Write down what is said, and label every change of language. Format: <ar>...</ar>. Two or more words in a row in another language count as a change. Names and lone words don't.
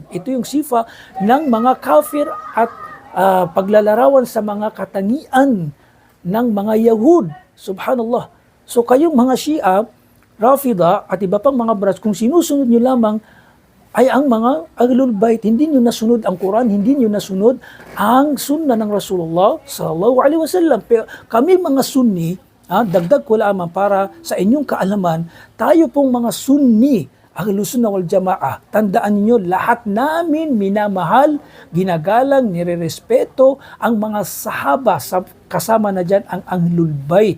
<tl>Ito yung sifa ng mga kafir at paglalarawan sa mga katangian ng mga Yahud. Subhanallah. So kayong mga Shia, Rafida at iba pang mga branch, kung sinusunod nyo lamang ay ang mga Ahlul Bait, hindi nyo nasunod ang Quran, hindi nyo nasunod ang sunnah ng Rasulullah</tl> <ar>صلى الله عليه وسلم.</ar> <tl>Pero kami mga Sunni, dagdag ko lamang para sa inyong kaalaman, tayo pong mga Sunni, Ahlus Sunnah wal Jamaah, tandaan niyo, lahat namin minamahal, ginagalang, nirerespeto ang mga sahaba, kasama na dyan ang Ahlul Bait.</tl>